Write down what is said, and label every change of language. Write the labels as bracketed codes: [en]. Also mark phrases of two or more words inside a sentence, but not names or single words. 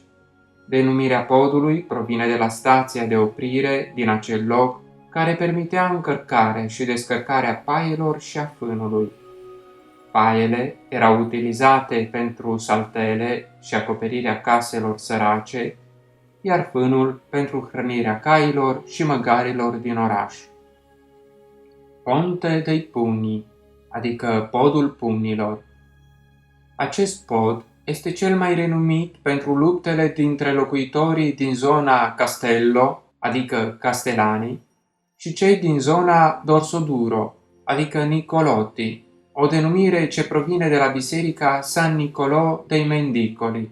[ro] Denumirea podului provine de la stația de oprire din acel loc, care permitea încărcarea și descărcarea paielor și a fânului. Paiele erau utilizate pentru saltele și acoperirea caselor sărace, iar fânul pentru hrănirea cailor și măgarilor din oraș. Ponte dei Pugni, adică podul pumnilor. Acest pod este cel mai renumit pentru luptele dintre locuitorii din zona Castello, adică Castellani, și cei din zona Dorsoduro, adică Nicolotti, o denumire ce provine de la biserica San Niccolò dei Mendicoli.